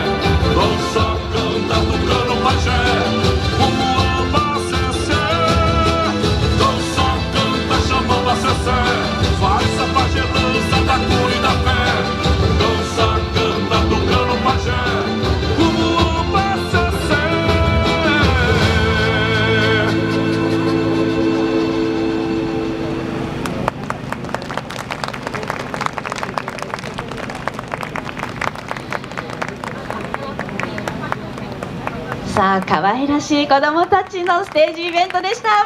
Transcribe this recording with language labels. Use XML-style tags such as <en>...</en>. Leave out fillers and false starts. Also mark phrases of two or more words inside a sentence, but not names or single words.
<pt>Dança, canta, tucano pajé, como anda Cessé. Dança, canta, chama Macessé, faz a pagelança da cura e da fé. Dança, canta, tucano pajé, como anda Cessé.</pt> <ja>さあ、可愛らしい子どもたちのステージイベントでした。</ja>